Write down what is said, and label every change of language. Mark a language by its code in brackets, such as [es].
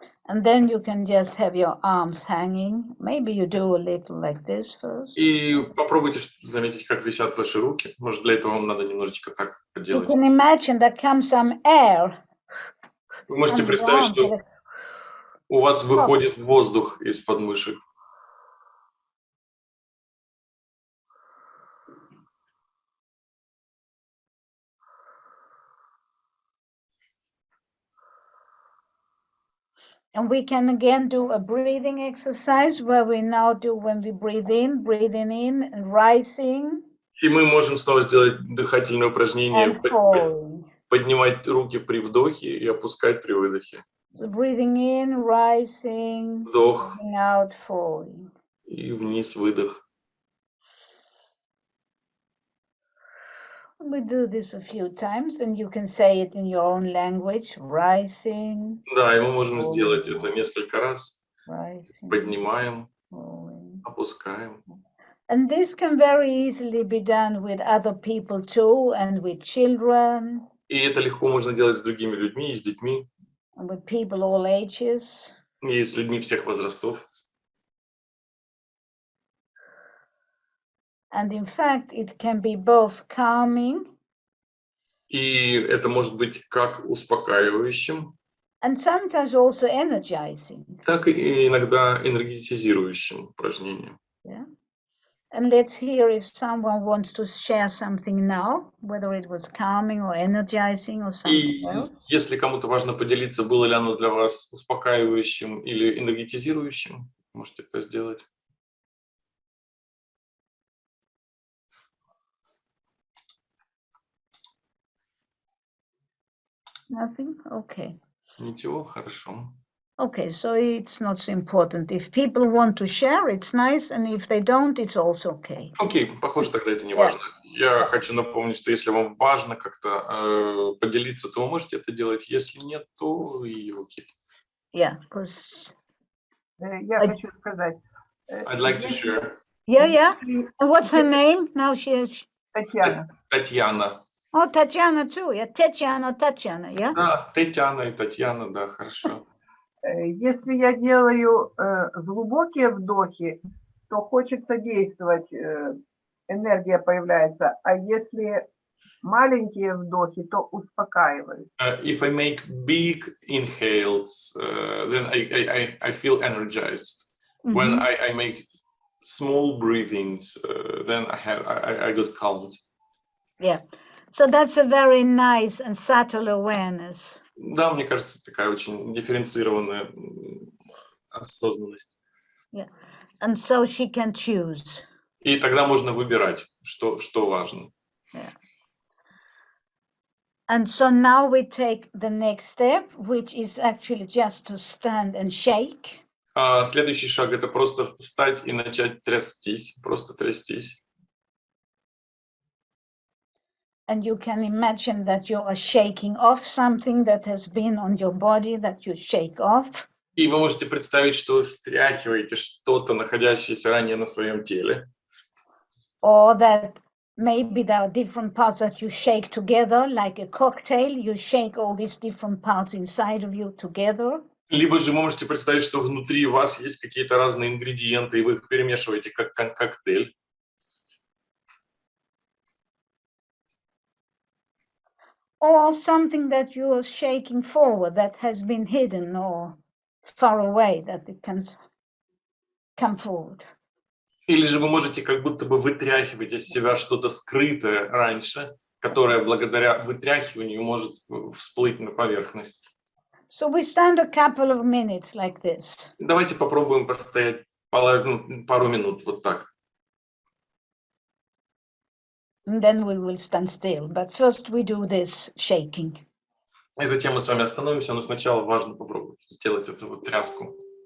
[en] And then you can just have your arms hanging. Maybe you do a little like this first. [ru] И попробуйте заметить, как висят ваши руки. Может, для этого вам надо немножечко так [en] You [ru] поделать. [en] can imagine there comes some air. [ru] Вы можете представить, что у вас выходит воздух из подмышек. [en] And we can again do a breathing exercise where we now do when we breathing in, and rising. [ru] И мы можем снова сделать дыхательное упражнение, [en] And falling. [ru] поднимать руки при вдохе и опускать при выдохе. [en] So breathing in, rising, [ru] Вдох [en] breathing out, falling. [ru] и вниз выдох. [en] We do this a few times, and you can say it in your own language. Rising. [ru] Да, и мы можем сделать это несколько раз. [en] Rising. [ru] Поднимаем, [en] Falling. [ru] опускаем. [en] And this can very easily be done with other people too, and with children. [ru] И это легко можно делать с другими людьми, и с детьми, [en] And with people all ages. [ru] и с людьми всех возрастов. [en] And in fact, it can be both calming. [ru] И это может быть как успокаивающим, [en] And sometimes also energizing. [ru] так и иногда энергетизирующим упражнением. [en] Yeah. And let's hear if someone wants to share something now, whether it was calming or energizing or something [ru] И [en] else. [ru] если кому-то важно поделиться, было ли оно для вас успокаивающим или энергетизирующим, можете это сделать. [en] Nothing? Okay. [ru] Ничего, хорошо. [en] Okay, so it's not so important. If people want to share, it's nice, and if they don't, it's also okay. [ru] Окей, похоже, тогда это не важно. Я хочу напомнить, что если вам важно как-то поделиться, то вы можете это делать. Если нет, то и окей. [en] Yeah, because [ru] Я хочу сказать. [en] I'd like to share. yeah. And what's her name? Now she's [ru] Татьяна. Татьяна. [en] oh Tatiana too. Yeah, Tatiana. Yeah. [ru] Да, Татьяна и Татьяна, да, хорошо. Если я делаю глубокие вдохи, то хочется действовать, энергия появляется. А если маленькие вдохи, то успокаиваюсь. [en] If I make big inhales, then I feel energized. When I make small breathings, then I got calmed. Yeah. So that's a very nice and subtle awareness. [ru] Да, мне кажется, такая очень дифференцированная осознанность. [en] Yeah. And so she can choose. [ru] И тогда можно выбирать, что важно. [en] Yeah. And so now we take the next step, which is actually just to stand and shake. [ru] Следующий шаг — это просто встать и начать трястись, просто трястись. [en] And you can imagine that you are shaking off something that has been on your body, that you shake off. [ru] И вы можете представить, что вы встряхиваете что-то, находящееся ранее на своем теле. [en] Or that maybe there are different parts that you shake together, like a cocktail. You shake all these different parts inside of you together. [ru] Либо же вы можете представить, что внутри вас есть какие-то разные ингредиенты, и вы их перемешиваете как коктейль. [en] Or something that you are shaking forward that has been hidden or far away, that it can come forward. [ru] Или же вы можете как будто бы вытряхивать из себя что-то скрытое раньше, которое благодаря вытряхиванию может всплыть на поверхность. [en] So we stand a couple of minutes like this. [ru] Давайте попробуем постоять пару минут вот так. [en] And then we will stand still. But first we do this shaking. [ru] И затем мы с вами остановимся, но сначала важно попробовать сделать эту вот тряску.